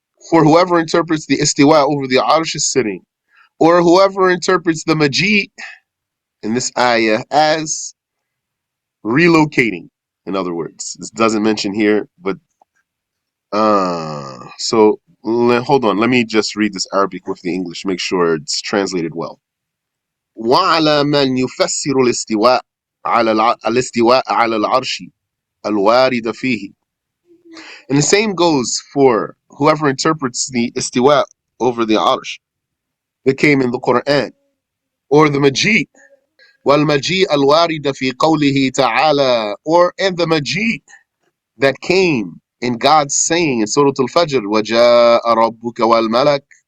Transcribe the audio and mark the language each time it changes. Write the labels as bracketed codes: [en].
[en] For whoever interprets the istiwa over the arsh is sitting, or whoever interprets the maji in this ayah as relocating. In other words, this doesn't mention here, but hold on. Let me just read this Arabic with the English, make sure it's translated well. [ar] وعلى من يفسر الاستواء على العرش الوارد فيه. [en] And the same goes for whoever interprets the istiwa over the arsh that came in the Quran, or the maji, [ar] والمجيء الوارد في قوله تعالى, [en] or and the maji that came in God's saying in Surah Al-Fajr, [ar] وَجَاءَ رَبُّكَ وَالْمَلَكُ.